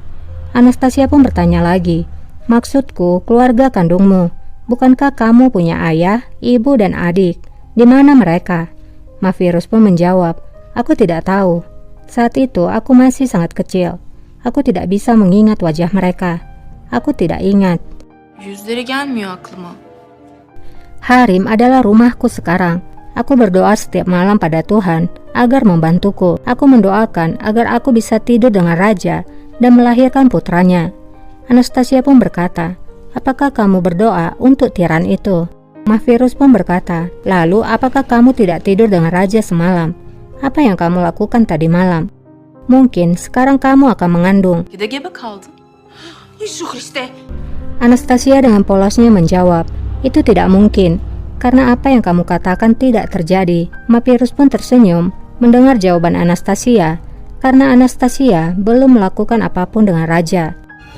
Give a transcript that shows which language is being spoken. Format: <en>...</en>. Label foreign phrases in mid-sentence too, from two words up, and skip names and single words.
<id>Anastasia pun bertanya lagi, maksudku keluarga kandungmu. Bukankah kamu punya ayah, ibu, dan adik? Di mana mereka? Mahvirus pun menjawab, aku tidak tahu. Saat itu aku masih sangat kecil. Aku tidak bisa mengingat wajah mereka. Aku tidak ingat.</id> <tr>Yüzleri gelmiyor aklıma.</tr> <id>Harem adalah rumahku sekarang. Aku berdoa setiap malam pada Tuhan agar membantuku. Aku mendoakan agar aku bisa tidur dengan raja dan melahirkan putranya. Anastasia pun berkata, apakah kamu berdoa untuk tiran itu? Mahvirus pun berkata, lalu apakah kamu tidak tidur dengan raja semalam? Apa yang kamu lakukan tadi malam? Mungkin sekarang kamu akan mengandung.</id> <tr>Bir de gebe kaldın.</tr> <id>Anastasia dengan polosnya menjawab, itu tidak mungkin, karena apa yang kamu katakan tidak terjadi. Mapirus pun tersenyum mendengar jawaban Anastasia, karena Anastasia belum melakukan apapun dengan raja.</id>